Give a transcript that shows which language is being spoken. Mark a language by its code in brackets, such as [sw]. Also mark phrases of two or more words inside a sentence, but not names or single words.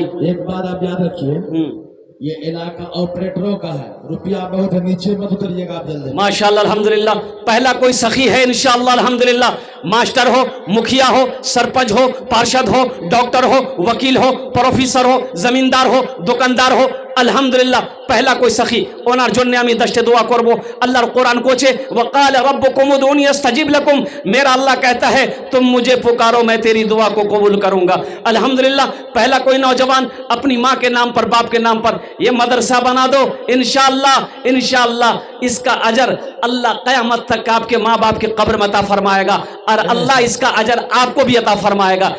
[ur] ایک بات آپ یاد رکھیے, یہ علاقہ آپریٹروں کا ہے, روپیہ بہت ہے, نیچے مت اتریے گا آپ جلدی. ماشاءاللہ الحمدللہ. پہلا کوئی سخی ہے انشاءاللہ الحمدللہ, ماسٹر ہو, مکھیا ہو, سرپنچ ہو, پارشد ہو, ڈاکٹر ہو, وکیل ہو, پروفیسر ہو, زمیندار ہو, دکاندار ہو, الحمدللہ پہلا کوئی سخی [bn] ওনার জন্য আমি দশটা দোয়া করব. আল্লাহর কোরআন কোচে [ar] وقال ربكم ادعوني استجب لكم, [ur] میرا اللہ کہتا ہے تم مجھے پکارو میں تیری دعا کو قبول کروں گا. الحمدللہ پہلا کوئی نوجوان اپنی ماں کے نام پر, باپ کے نام پر یہ مدرسہ بنا دو, انشاءاللہ اس کا اجر اللہ قیامت تک آپ کے ماں باپ کی قبر میں عطا فرمائے گا, اور اللہ اس کا اجر آپ کو بھی عطا فرمائے گا.